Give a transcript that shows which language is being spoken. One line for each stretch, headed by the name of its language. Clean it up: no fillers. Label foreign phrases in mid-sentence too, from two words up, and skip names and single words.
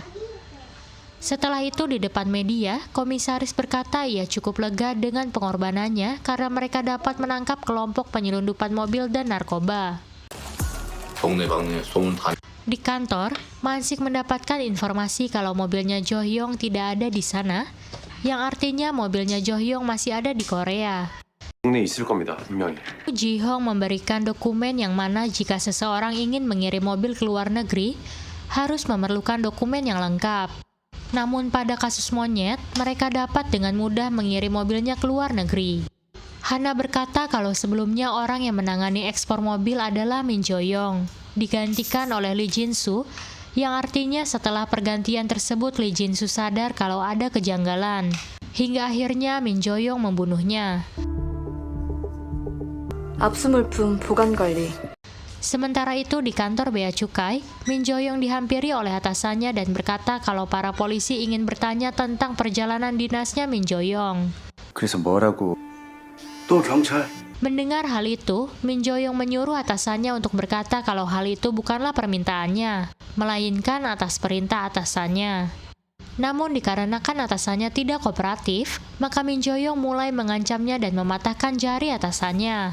Indonesian: Setelah itu di depan media, komisaris berkata ia cukup lega dengan pengorbanannya karena mereka dapat menangkap kelompok penyelundupan mobil dan narkoba. Di kantor, Mansik mendapatkan informasi kalau mobilnya Jo Hyung tidak ada di sana, yang artinya mobilnya Jo Hyung masih ada di Korea.
Korean: 국내에 있을 겁니다, 분명히.
Indonesian: Ji Hong memberikan dokumen yang mana jika seseorang ingin mengirim mobil ke luar negeri, harus memerlukan dokumen yang lengkap. Namun pada kasus monyet, mereka dapat dengan mudah mengirim mobilnya ke luar negeri. Hana berkata kalau sebelumnya orang yang menangani ekspor mobil adalah Min Jo-young, digantikan oleh Lee Jin-soo, yang artinya setelah pergantian tersebut Lee Jin-soo sadar kalau ada kejanggalan, hingga akhirnya Min Jo-young membunuhnya.
Korean: 압수물품 보관 관리.
Indonesian: Sementara itu di kantor bea cukai, Min Jo-young dihampiri oleh atasannya dan berkata kalau para polisi ingin bertanya tentang perjalanan dinasnya Min Jo-young.
Korean: 그래서 뭐라고? 또 경찰.
Indonesian: Mendengar hal itu, Min Jo-young menyuruh atasannya untuk berkata kalau hal itu bukanlah permintaannya, melainkan atas perintah atasannya. Namun dikarenakan atasannya tidak kooperatif, maka Min Jo-young mulai mengancamnya dan mematahkan jari atasannya.